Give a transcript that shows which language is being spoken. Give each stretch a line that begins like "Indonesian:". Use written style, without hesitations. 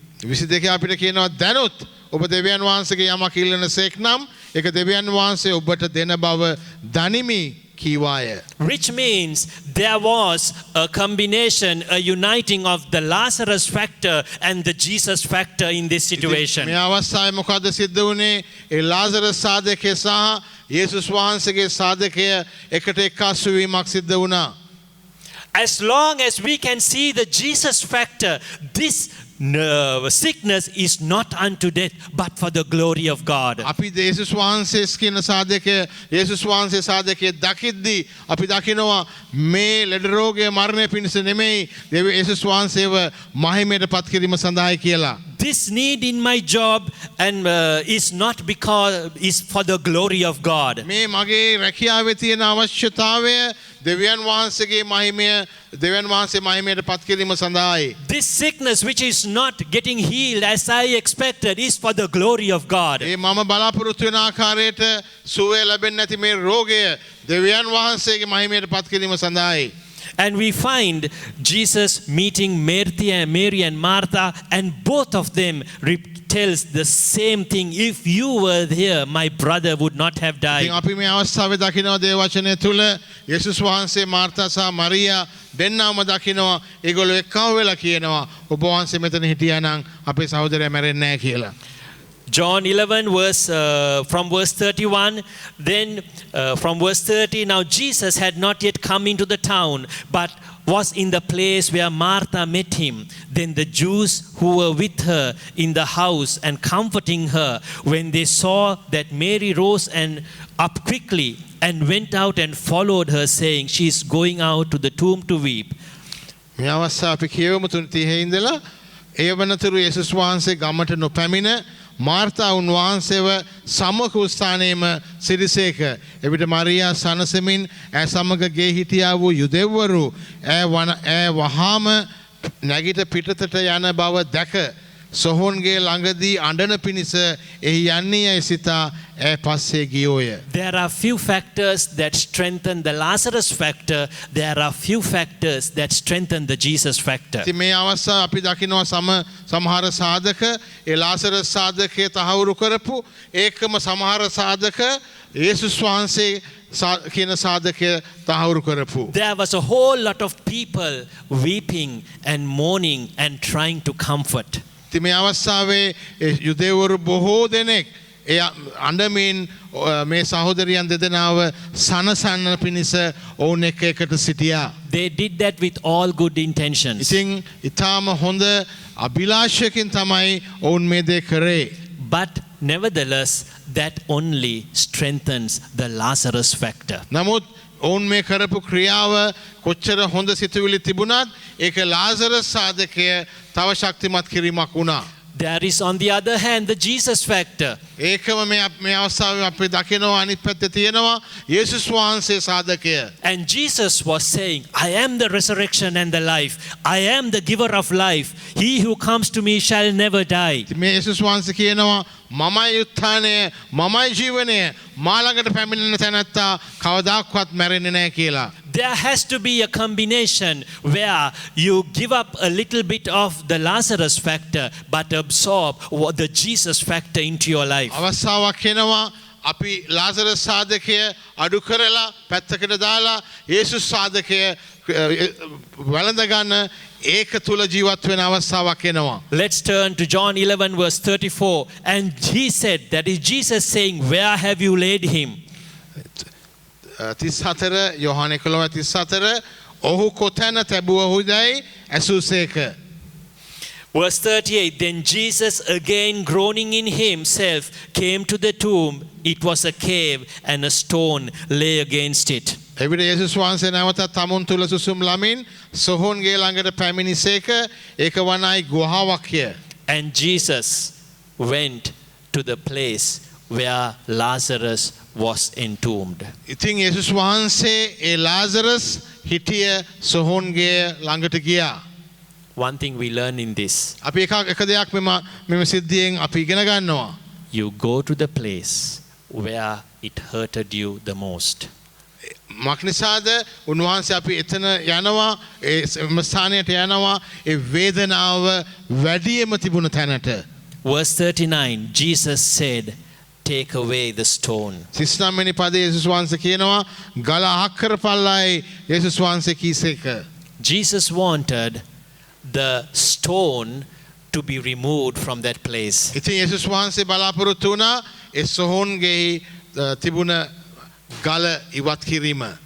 Sinhala: 22 අපිට කියනවා දැනුත් ඔබ දෙවියන් වහන්සේගේ යමක් ඉල්ලනසේක් නම් ඒක දෙවියන් වහන්සේ ඔබට දෙන බව දනිමි කීවාය.
English: Which means there was a combination, a uniting of the Lazarus factor and the Jesus factor in this situation.
Sinhala: මේ අවස්ථාවේ මොකද සිද්ධ වුනේ? ඒ ලාසරස් සාධකය සහ යේසුස් වහන්සේගේ සාධකය එකට එක්කාසු වීමක් සිද්ධ වුණා.
English: As long as we can see the Jesus factor, this sickness is not unto death, but for the glory of God.
Sinhala: අපි යේසුස් වහන්සේ කියන සාධකය යේසුස් වහන්සේ සාධකයේ දකිද්දී අපි දකිනවා මේ ලෙඩ රෝගය මරණය පිණිස නෙමෙයි දෙවියන් යේසුස් වහන්සේව මහිමයට පත් කිරීම සඳහායි කියලා.
English: This need in my job and is not because is for the glory of God.
Sinhala: මේ මගේ රැකියාවේ තියෙන අවශ්‍යතාවය දෙවියන් වහන්සේගේ මහිමය දෙවියන් වහන්සේ මහිමයට පත් කිරීම සඳහායි.
English: This sickness which is not getting healed as I expected is for the glory of God.
Sinhala: ඒ මම බලාපොරොත්තු වෙන ආකාරයට සුවය ලැබෙන්නේ නැති මේ රෝගය දෙවියන් වහන්සේගේ මහිමයට පත් කිරීම සඳහායි.
English: And we find Jesus meeting Mary and Martha, and both of them tells the same thing. If you were here, my brother would not have died.
Sinhala: ඉතින් අපි මේ අවස්ථාවේ දකිනවා දේව වචනය තුල යේසුස් වහන්සේ මාර්තා සහ මරියා දෙන්නාම දකිනවා ඒගොල්ලෝ එක්කම වෙලා කියනවා ඔබ වහන්සේ මෙතන හිටියා නම් අපේ සහෝදරයා මැරෙන්නේ නැහැ කියලා.
English: John 11 from verse 31, then from verse 30, now Jesus had not yet come into the town, but was in the place where Martha met him. Then the Jews who were with her in the house and comforting her, when they saw that Mary rose and up quickly and went out and followed her, saying, she is going out to the tomb to weep.
Sinhala: මේ අවස්ථාව අපි කියවමු 3:30 ඉඳලා ඒ වනතුරු යේසුස් වහන්සේ ගමට නොපැමිණ Martha උන්වහන්සේව සමක ස්ථානයේම සිරිසේක. එවිට මරියා සනසමින් ඈ සමග ගේ හිටියා වූ යුදෙව්වරු ඈ වහාම නැගිට පිටතට යන බව දැක සොහොන්ගේ ළඟදී අඬන පිණිස එහි යන්නේ යයි සිතා ඈ පස්සේ ගියෝය.
English: There are few factors that strengthen the Lazarus factor. There are few factors that strengthen the Jesus factor.
Sinhala: ඉතින් මේ අවස්ථාව අපි දකිනවා සමහර සාධක ඒ ලාසරස් සාධකයේ තහවුරු කරපු ඒකම සමහර සාධක යේසුස් වහන්සේ කියන සාධකය තහවුරු කරපු.
English: There was a whole lot of people weeping and mourning and trying to comfort.
Sinhala: ඉතින් මේ අවස්ථාවේ යුදෙව්වරු බොහෝ දෙනෙක් එය අඬමින් මේ සහෝදරයන් දෙදෙනාව සනසන්න පිණිස ඔවුන් එකට සිටියා.
English: They did that with all good intentions.
Sinhala: ඉතින් ඊටාම හොඳ අභිලාෂයකින් තමයි ඔවුන් මේ දේ කරේ.
English: But nevertheless, that only strengthens the Lazarus factor.
Sinhala: නමුත් ඔවුන් මේ කරපු ක්‍රියාව කොච්චර හොඳ සිතුවිලි තිබුණත් ඒක ලාසරස් සාධකය තව ශක්තිමත් කිරීමක් වුණා.
English: There is on the other hand the Jesus factor.
Sinhala: ඒකම මේ අවස්ථාවේ අපි දකිනවා අනිත් පැත්තේ තියෙනවා යේසුස් වහන්සේ සාධකය.
English: And Jesus was saying, I am the resurrection and the life. I am the giver of life. He who comes to me shall never die.
Sinhala: මේ යේසුස් වහන්සේ කියනවා මමයි උත්ථානය මමයි ජීවනය මා ළඟට පැමිණෙන තැනැත්තා කවදාක්වත් මැරෙන්නේ නැහැ කියලා.
English: There has to be a combination where you give up a little bit of the Lazarus factor but absorb the Jesus factor into your life.
Sinhala: අවස්ථාවක් එනවා අපි ලාසරස් සාධකය අඩු කරලා පැත්තකට දාලා යේසුස් සාධකය වළඳ ගන්න ඒක තුල ජීවත් වෙන අවස්ථාවක් එනවා.
English: Let's turn to John 11 verse 34. And he said, that is Jesus saying, where have you laid him?
Sinhala: 34 යොහාන 11:34 ඔහු කොතැන තැබුවහුදැයි ඇසූසේක.
English: Verse 38, then Jesus again groaning in himself came to the tomb. It was a cave and a stone lay against it.
Sinhala: එවිට යේසුස් වහන්සේ නැවතත් තමුන් තුල සුසුම් ළමින් සොහොන්ගේ ළඟට පැමිණිසේක ඒක වනායි ගුහාවක්ය.
English: And Jesus went to the place where Lazarus was entombed.
Sinhala: ඉතින් යේසුස් වහන්සේ ඒ ලාසරස් හිටිය සොහොන්ගේ ළඟට ගියා.
English: One thing we learn in this,
Sinhala: අපි එක දෙයක් මෙම සිද්ධියෙන් අපි ඉගෙන ගන්නවා.
English: you go to the place where it hurted you the most.
Sinhala: මක්නිසාද උන්වහන්සේ අපි එතන යනවා ඒ ස්ථානයට යනවා ඒ වේදනාව වැඩියම තිබුණ තැනට.
English: Verse 39, Jesus said, take away the stone.
Sinhala: 39 වෙනි පදයේ යේසුස් වහන්සේ කියනවා ගල අහක් කරපල්ලායි යේසුස් වහන්සේ කීසේක.
English: Jesus wanted the stone to be removed from that place.
Sinhala: ඉතින් යේසුස් වහන්සේ බලාපොරොත්තු වුණා ඒ සොහොන්ගේ තිබුණ ගල ඉවත් කිරීම.